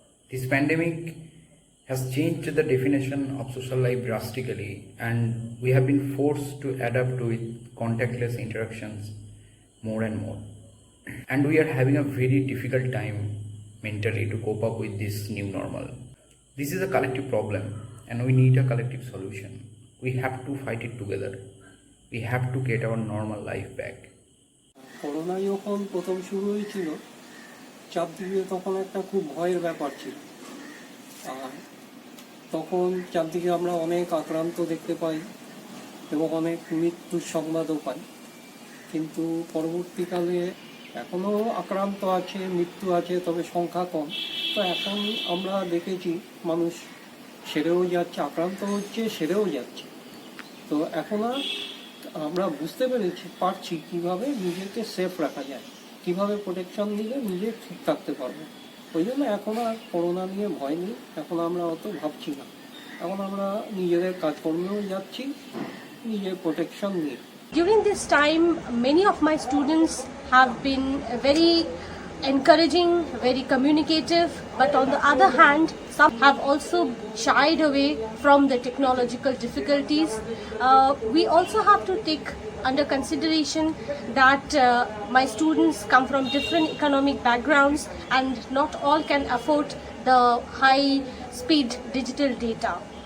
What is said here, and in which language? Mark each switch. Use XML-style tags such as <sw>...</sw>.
<en>This pandemic has changed the definition of social life drastically, and we have been forced to adapt with contactless interactions more and more. And we are having a very difficult time mentally to cope up with this new normal. This is a collective problem and we need a collective solution. We have to fight it together. We have to get our normal life back.</en> <bn>Corona যখন প্রথম শুরু হয়েছিল, চারদিকে তখন একটা খুব ভয়ের ব্যাপার ছিল। আর তখন চারদিকে আমরা অনেক আক্রান্ত দেখতে পাই এবং অনেক মৃত্যুর সংবাদও পাই, কিন্তু পরবর্তীকালে এখনও আক্রান্ত আছে, মৃত্যু আছে, তবে সংখ্যা কম। তো এখন আমরা দেখেছি মানুষ সেরেও যাচ্ছে, আক্রান্ত হচ্ছে, সেরেও যাচ্ছে। তো এখন আমরা বুঝতে পারছি কীভাবে নিজেকে সেফ রাখা যায়, কীভাবে প্রোটেকশন দিলে নিজে ঠিক থাকতে পারবো। ওই জন্য এখন আর করোনা নিয়ে ভয় নেই, এখন আমরা অত ভাবছি না, এখন আমরা নিজেদের কাজকর্মেও যাচ্ছি নিজের প্রোটেকশন নিয়ে।</bn> <en>During this time, many of my students have been very encouraging, very communicative, but on the other hand, some have also shied away from the technological difficulties. We also have to take under consideration that my students come from different economic backgrounds and not all can afford the high-speed digital data.</en>